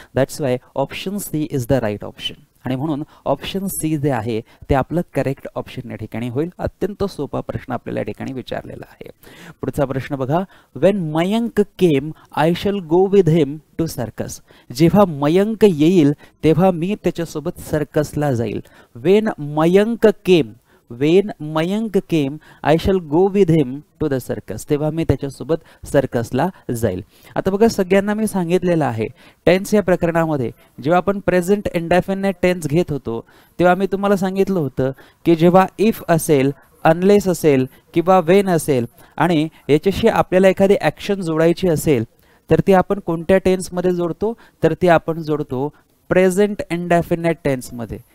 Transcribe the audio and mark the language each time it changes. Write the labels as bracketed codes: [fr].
[en] that's why option C is the right option, [mr] आणि म्हणून option C जे आहे ते आपलं करेक्ट ऑप्शन या ठिकाणी होईल. अत्यंत सोपा प्रश्न आपल्याला या ठिकाणी विचारलेला आहे. पुढचा प्रश्न बघा, [en] When Mayank came I shall go with him to circus. [mr] जेव्हा मयंक येईल तेव्हा मी त्याच्यासोबत सर्कसला जाईल. [en] When Mayank came, when Mayank came I shall go with him to the circus. [mr] तेव्हा मी त्याच्यासोबत सर्कसला जाईल. आता बघा, सगळ्यांना मी सांगितलेलं आहे टेन्स या प्रकरणामध्ये जेव्हा आपण प्रेझेंट इंडेफिनिट टेन्स घेत होतो तेव्हा मी तुम्हाला सांगितलं होतं की जेव्हा इफ असेल अनलेस असेल किंवा वेन असेल आणि याच्याशी आपल्याला एखादी ॲक्शन जोडायची असेल तर ती आपण कोणत्या टेन्समध्ये जोडतो, तर ती आपण जोडतो प्रेझेंट इनडेफिनेट टेन्समध्ये.